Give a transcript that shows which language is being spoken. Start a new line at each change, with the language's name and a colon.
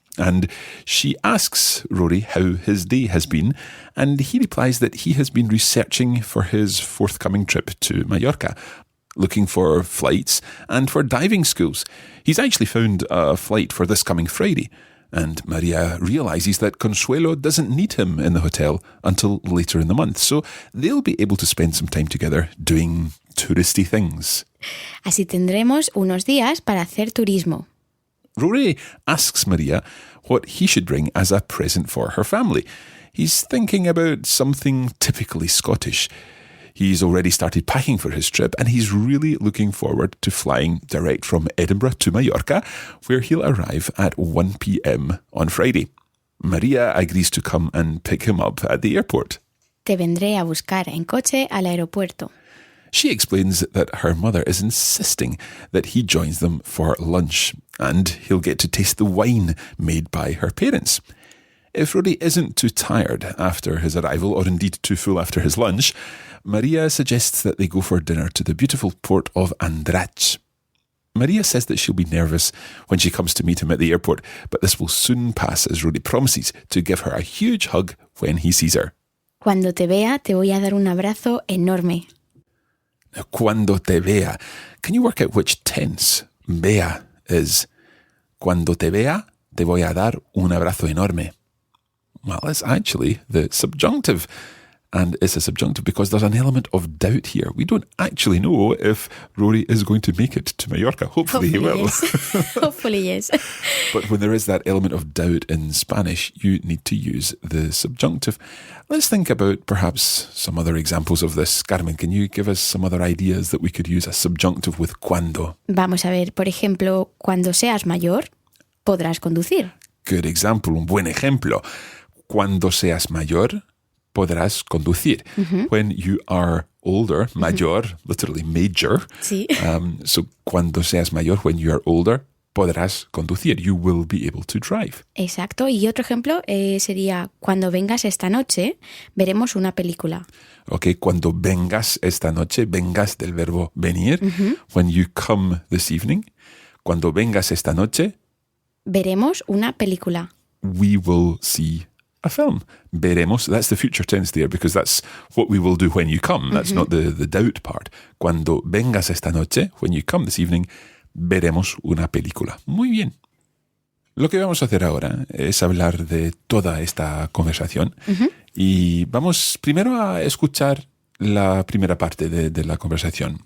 English: And she asks Rory how his day has been, and he replies that he has been researching for his forthcoming trip to Mallorca, looking for flights and for diving schools. He's actually found a flight for this coming Friday, and Maria realises that Consuelo doesn't need him in the hotel until later in the month, so they'll be able to spend some time together doing touristy things.
Spanish: Así tendremos unos días para hacer turismo.
English: Rory asks Maria what he should bring as a present for her family. He's thinking about something typically Scottish. He's already started packing for his trip, and he's really looking forward to flying direct from Edinburgh to Mallorca, where he'll arrive at 1 p.m. on Friday. Maria agrees to come and pick him up at the airport.
Spanish: Te vendré a buscar en coche al aeropuerto.
English: She explains that her mother is insisting that he joins them for lunch, and he'll get to taste the wine made by her parents. If Rory isn't too tired after his arrival, or indeed too full after his lunch, Maria suggests that they go for dinner to the beautiful port of Andratx. Maria says that she'll be nervous when she comes to meet him at the airport, but this will soon pass as Rory promises to give her a huge hug when he sees her.
Spanish: Cuando te vea, te voy a dar un abrazo enorme. Now, cuando te vea.
English: Can you work out which tense vea is?
Spanish: Cuando te vea, te voy a dar un abrazo enorme.
English: Well, it's actually the subjunctive. And it's a subjunctive because there's an element of doubt here. We don't actually know if Rory is going to make it to Mallorca. Hopefully he will. Yes. Hopefully, yes. But when there is that element of doubt in Spanish, you need to use the subjunctive. Let's think about perhaps some other examples of this. Carmen, can you give us some other ideas that we could use a subjunctive with cuando?
Spanish: Vamos a ver, por ejemplo, cuando seas mayor, podrás conducir.
English: Good example,
Spanish: un buen ejemplo. Cuando seas mayor, podrás conducir. Mm-hmm.
English: When you are older, mayor, literally major.
Spanish: Sí.
English: So,
Spanish: cuando seas mayor,
English: when you are older,
Spanish: podrás conducir.
English: You will be able to drive.
Spanish: Exacto. Y otro ejemplo sería, cuando vengas esta noche, veremos una película. Okay, cuando vengas esta noche, vengas del verbo venir. Mm-hmm.
English: When you come this evening.
Spanish: Cuando vengas esta noche, veremos una película.
English: We will see a film. Veremos, that's the future tense there because that's what we will do when you come. That's not the doubt part.
Spanish: Cuando vengas esta noche,
English: when you come this evening,
Spanish: veremos una película. Muy bien. Lo que vamos a hacer ahora es hablar de toda esta conversación y vamos primero a escuchar la primera parte de la conversación.